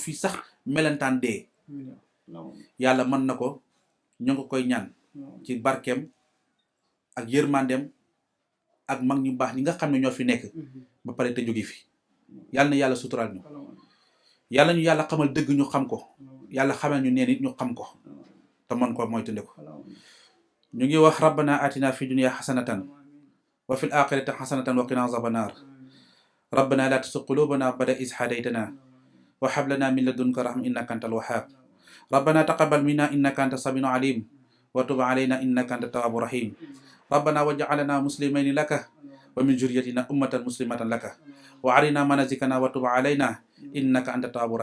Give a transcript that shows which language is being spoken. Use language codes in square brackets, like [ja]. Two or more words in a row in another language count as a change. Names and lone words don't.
[wo] fi sax melentaan dee yàlla mën na ko ñu ngi koy ñaan ci barkeem ak yërmandeem ak mag ñu baax ñi nga xam ne ñoo fi nekk ba pare te jóge fi yàlla na yàlla suturaal ñu yàlla ñu yàlla xamal dëgg ñu xam ko yàlla xamal ñu neen it ñu xam ko te mën ko moytandi ko ñu ngi wax [ar] ربنا آتنا في الدنيا حسنة وفي الآخرة حسنة وقنا عذاب النار ربنا لا تزغ قلوبنا بعد إذ هديتنا وهب لنا من لدنك رحمة إنك أنت الوهاب ربنا تقبل منا إنك أنت السميع العليم وتب علينا إنك أنت التواب الرحيم ربنا واجعلنا مسلمين لك ومن ذريتنا أمة مسلمة لك وأرنا مناسكنا وتب علينا إنك أنت التواب